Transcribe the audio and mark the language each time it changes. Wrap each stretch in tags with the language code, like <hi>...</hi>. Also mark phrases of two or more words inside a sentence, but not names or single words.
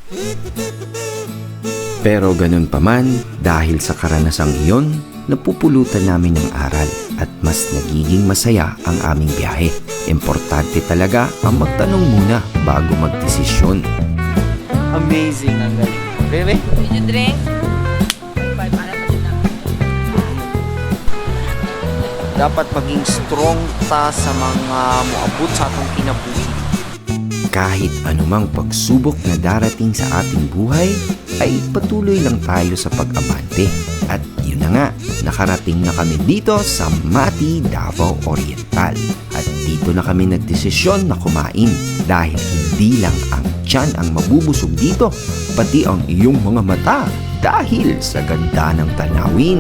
<tl>Pero ganun pa man, dahil sa karanasang iyon, napupulutan namin ng aral at mas nagiging masaya ang aming biyahe. Importante talaga ang magtanong muna bago magdesisyon. Amazing ang galing.</tl> <en>Really? Did you drink?</en> <ceb>Dapat maging strong ta sa mga muabot sa atong kinabuhi.</ceb> <tl>Kahit anumang pagsubok na darating sa ating buhay, ay patuloy lang tayo sa pag-abante. At yun na nga, nakarating na kami dito sa Mati, Davao Oriental. At dito na kami nagdesisyon na kumain dahil hindi lang ang tiyan ang mabubusog dito, pati ang iyong mga mata dahil sa ganda ng tanawin.</tl>